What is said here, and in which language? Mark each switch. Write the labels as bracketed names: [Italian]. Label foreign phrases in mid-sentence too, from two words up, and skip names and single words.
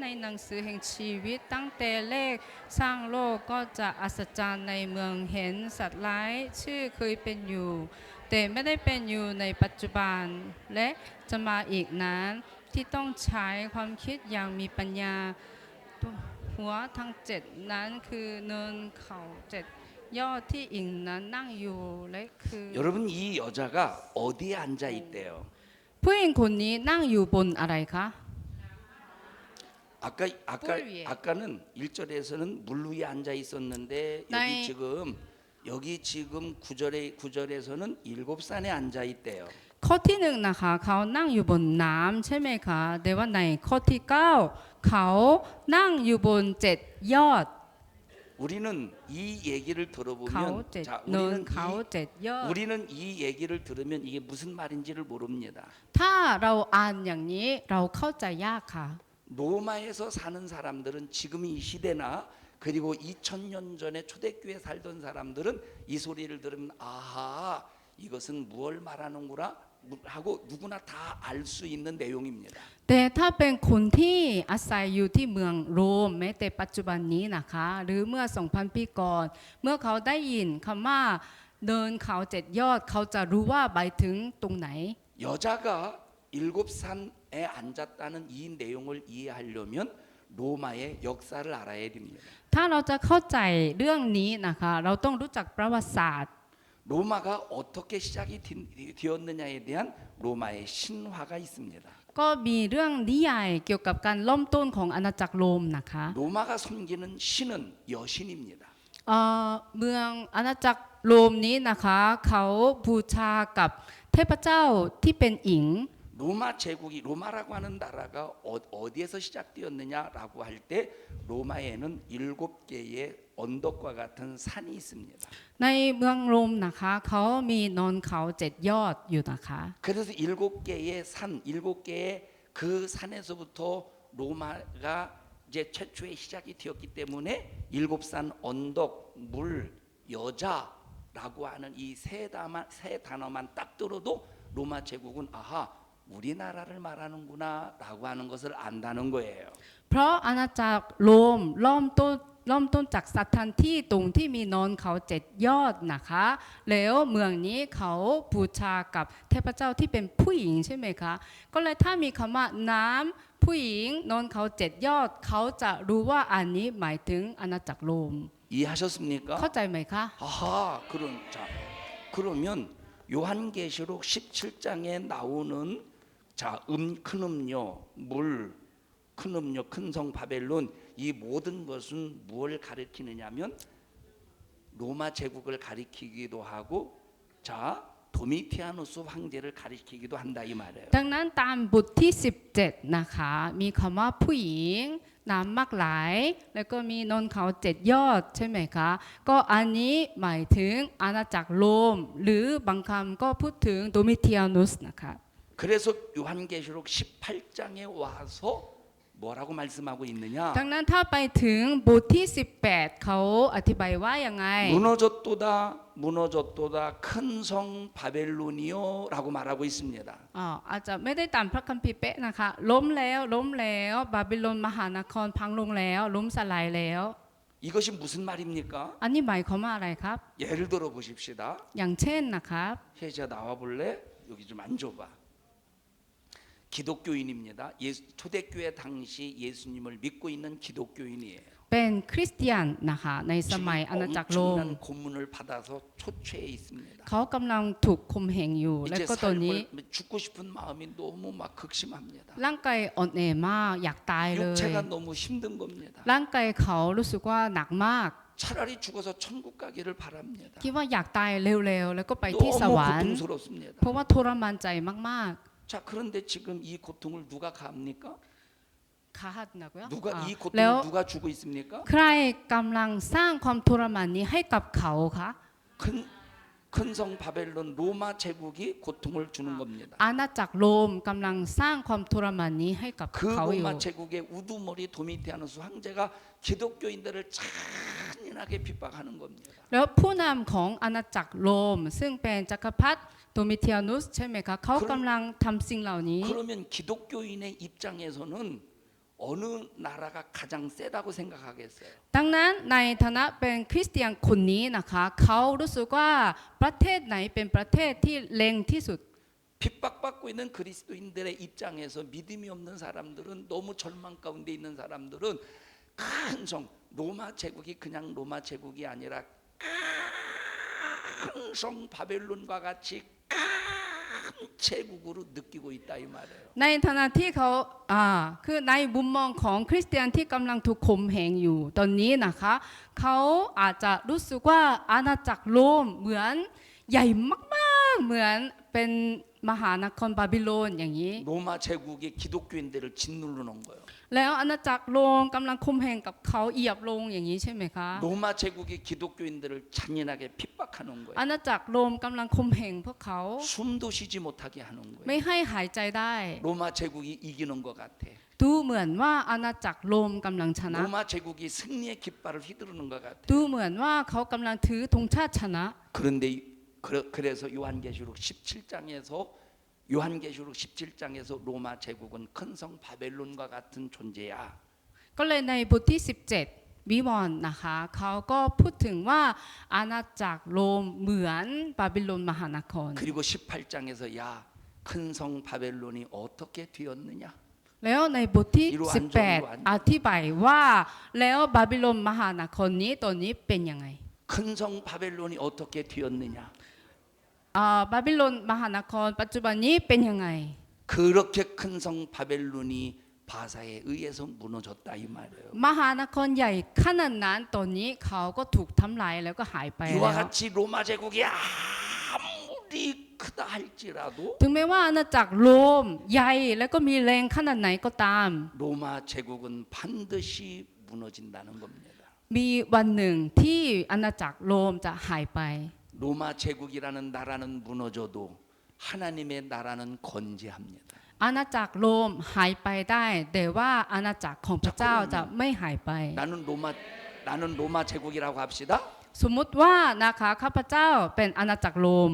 [Thai] หนังสือแห่งชีวิตตั้งแต่แรกสร้างโลกก็จะอัศจรรย์ในเมืองเห็นสัตว์ร้ายชื่อเคยเป็นอยู่แต่ไม่ได้เป็นอยู่ในปัจจุบันและจะมาอีกนั้นที่ต้องใช้ความคิดอย่างมีปัญญาหัวทั้ง7นั้นคือเนินเขา7ยอดที่อิงนั้นนั่งอยู่และคือ [Korean] 여러분 이 여자가 어디에 앉아 있대요? [Thai] ผู้หญิงคนนี้นั่งอยู่บนอะไรคะ [Korean] 뿔 위에. 아까는 1절에서는 물 위에 앉아 있었는데 나의- 여기 지금 9절에서는 7산에 앉아 있대요. [Thai] ข้อที่1นะคะเขานั่งอยู่บนน้ำใช่ไหมคะแต่ว่าในข้อที่9เขานั่งอยู่บน7ยอด [Korean] 우리는 이 얘기를 [Thai] เขา [Korean] 들어보면 7 자, [Thai] เนินเขา7ยอด [Korean] 우리는 이 얘기를 들으면 이게 무슨 말인지를 모릅니다. [Thai] ถ้าเราอ่านอย่างนี้เราเข้าใจยากค่ะ [Korean] 로마에서 사는 사람들은 지금 이 시대나 그리고 2000년 전에 초대교회 살던 사람들은 이 소리를 들으면 아하 이것은 무엇을 말하는구나 하고 누구나 다 알 수 있는 내용입니다. [Thai] แต่ถ้าเป็นคนที่อาศัยอยู่ที่เมืองโรมแม้แต่ปัจจุบันนี้นะคะหรือเมื่อ 2,000 ปีก่อนเมื่อเขาได้ยินคำว่าเดินเขา7ยอดเขาจะรู้ว่าหมายถึงตรงไหน [Korean] 여자가 7산에 앉았다는 이 내용을 이해하려면 로마의 역사를 알아야 됩니다. [Thai] ถ้าเราจะเข้าใจเรื่องนี้นะคะเราต้องรู้จักประวัติศาสตร์ [Korean] 로마가 어떻게 시작이 되었느냐에 대한 로마의 신화가 있습니다. [Thai] ก็มีเรื่องนิยายเกี่ยวกับการเริ่มต้นของอาณาจักรโรมนะคะ [Korean] 로마가 섬기는 신은 여신입니다. [Thai] เมืองอาณาจักรโรมนี้นะคะเขาบูชากับเทพเจ้าที่เป็นหญิง [Korean] 로마 제국이 로마라고 하는 나라가 어디에서 시작되었느냐라고 할 때 로마에는 7개의 언덕과 같은 산이 있습니다. [Thai] ในเมืองโรมนะคะเขามีนนเขา7ยอดอยู่นะคะ [Korean] 그래서 7개의 산, 7개의 그 산에서부터 로마가 이제 최초의 시작이 되었기 때문에 일곱산 언덕 물 여자라고 하는 이 세 단어만 딱 들어도 로마 제국은 아하 우리나라를 말하는구나라고 하는 것을 안다는 거예요. [Thai] เพราะอาณาจักรโรมเริ่มต้นจากสถานที่ตรงที่มีนอนเขาเจ็ดยอดนะคะแล้วเมืองนี้เขาบูชากับเทพเจ้าที่เป็นผู้หญิงใช่ไหมคะก็เลยถ้ามีคำว่าน้ำผู้หญิงนอนเขาเจ็ดยอดเขาจะรู้ว่าอันนี้หมายถึงอาณาจักรโรม [Korean] 이해하셨습니까? [Thai] เข้าใจไหมคะ [Korean] 아하 그러면 요한계시록 17장에 나오는 자 큰 음료 물 큰 음료 큰 성 바벨론 이 모든 것은 무엇을 가리키느냐면 로마 제국을 가리키기도 하고 자 도미티아누스 황제를 가리키기도 한다 이 말이에요. [Thai] ดังนั้นตามบทที่17นะคะมีคำว่าผู้หญิงน้ำมากหลายแล้วก็มีนนเขาเจ็ดยอดใช่ไหมคะก็อันนี้หมายถึงอาณาจักรโรมหรือบางคำก็พูดถึงโดมิเทียนุสนะคะ [Korean] 그래서 요한계시록 18장에 와서 뭐라고 말씀하고 있느냐? [Thai] ดังนั้นถ้าไปถึงบทที่18เขาอธิบายว่ายังไง [Korean] 무너졌도다 큰 성 바벨론이요라고 말하고 있습니다. [Thai] อาจจะไม่ได้ตามพระคัมภีร์เป๊ะนะคะล้มแล้วบาบิโลนมหานครพังลงแล้วล้มสลายแล้ว [Korean] 이것이 무슨 말입니까? [Thai] อันนี้หมายความว่าอะไรครับ [Korean] 예를 들어 보십시다. [Thai] อย่างเช่นนะครับ [Korean] 혜자 나와 볼래? 여기 좀 앉아봐. 기독교인입니다. 초대교회 당시 예수님을 믿고 있는 기독교인이에요. [Thai] เป็นคริสเตียนนะคะในสมัยอาณาจักรโรม [Korean] 엄청난 고문을 받아서 초췌해 있습니다. [Thai] เขากำลังถูกข่มเหงอยู่และ [Korean] 이제 [Thai] ก็ตอนนี้ [Korean] 삶을 죽고 싶은 마음이 너무 막 극심합니다. [Thai] ร่างกายอ่อนแอมากอยากตายเลย [Korean] 육체가 너무 힘든 겁니다. [Thai] ร่างกายเขารู้สึกว่าหนักมาก [Korean] 차라리 죽어서 천국 가기를 바랍니다. [Thai] คิดว่าอยากตายเร็วๆแล้วก็ไปที่ส [Korean] 너무 [Thai] วรรค์ [Korean] 고통스럽습니다. [Thai] เพราะว่าทรมานใจมาก [Korean] 자 그런데 지금 이 고통을 누가 갑니까? ๆขาหัดนะก็ 누가 이 [Thai] แล้ว [Korean] 고통을 누가 주고 있습니까? [Thai] ใครกำลังสร้างความทรมานนี้ให้กับเขาคะ [Korean] 큰 성 바벨론 로마 제국이 고통을 주는 겁니다. [Thai] อาณาจักรโรมกำลังสร้างความทรมานนี้ให้กับ [Korean] 그 [Thai] เขาอยู่ [Korean] 로마 제국의 우두머리 도미티아누스 황제가 기독교인들을 잔인하게 핍박하는 겁니다. [Thai] แล้วผู้นำของอาณาจักรโรมซึ่งเป็นจักรพรรดิโดมิเทียนุสใช่ไหมคะเขากำลังทำสิ่งเหล่านี้ [Korean] 그러면 기독교인의 입장에서는 어느 나라가 가장 세다고 생각하겠어요? [Thai] ดังนั้นในฐานะเป็นคริสเตียนคนนี้นะคะเขารู้สึกว่าประเทศไหนเป็นประเทศที่เล็งที่สุด [Korean] 핍박받고 있는 그리스도인들의 입장에서 믿음이 없는 사람들은 너무 절망 가운데 있는 사람들은 큰 성 로마 제국이 그냥 로마 제국이 아니라 큰 성 바벨론과 같이 큰 제국으로 느끼고 있다 이 말이에요. [Thai] ในฐานะที่เขาคือในมุมมองของคริสเตียนที่กำลังถูกข่มเหงอยู่ตอนนี้นะคะเขาอาจจะรู้สึกว่าอาณาจักรโรมเหมือนใหญ่มากๆเหมือนเป็นมหานครบาบิโลนอย่างนี้ [Korean] 로마 제국이 기독교인들을 짓누르는 거예요. [Thai] แล้วอาณาจักรโรมกำลังข่มเหงกับเขาเหยียบลงอย่างนี้ใช่ไหมคะ [Korean] 로마 제국이 기독교인들을 잔인하게 핍박하는 거예요. [Thai] อาณาจักรโรมกำลังข่มเหงพวกเขา [Korean] 숨도 쉬지 못하게 하는 [Thai] ไม่ [Korean] 거예요. [Thai] ให้หายใจได้ [Korean] 로마 제국이 이기는 것 같아. [Thai] ดูเหมือนว่าอาณาจักรโรมกำลังชนะ [Korean] 로마 제국이 승리의 깃발을 휘두르는 것 같아. [Thai] ดูเหมือนว่าเขากำลังถือธงชาติชนะ [Korean] 그런데 그래서 요한계시록 17장에서 로마 제국은 큰 성 바벨론과 같은 존재야. [Thai] ก็เลยในบทที่17วิวรณ์นะคะเขาก็พูดถึงว่าอาณาจักรโรมเหมือนบาบิโลนมหานคร [Korean] 그리고 18장에서 야 큰 성 바벨론이 어떻게 되었느냐? [Thai] แล้วในบทที่18อธิบายว่าแล้วบาบิโลนมหานครนี้ตอนนี้เป็นยังไง [Korean] 큰 성 바벨론이 어떻게 되었느냐? [Thai] บาบิโลนมหานครปัจจุบันนี้เป็นยังไง [Korean] 그렇게 큰 성 바벨론이 바사에 의해서 무너졌다 이 말이에요. [Thai] มหานครใหญ่ขนาดนั้นตอนนี้เขาก็ถูกทำลายแล้วก็หายไป [Korean] 이와 [Thai] แล้ว [Korean] 같이 로마 제국이 아무리 크다 할지라도 [Thai] ถึงแม้ว่าอาณาจักรโรมใหญ่แล้วก็มีแรงขนาดไหนก็ตาม [Korean] 로마 제국은 반드시 무너진다는 겁니다. [Thai] มีวันหนึ่งที่อาณาจักรโรมจะหายไป [Korean] 로마 제국이라는 나라는 무너져도 하나님의 나라는 건재합니다. [Thai] อาณาจักรโรมหายไปได้แต่ว่าอาณาจักรของพระเจ้าจะไม่หายไป [Korean] 나는 로마 제국이라고 합시다. [Thai] สมมุติว่านะคะข้าพเจ้าเป็นอาณาจักรโรม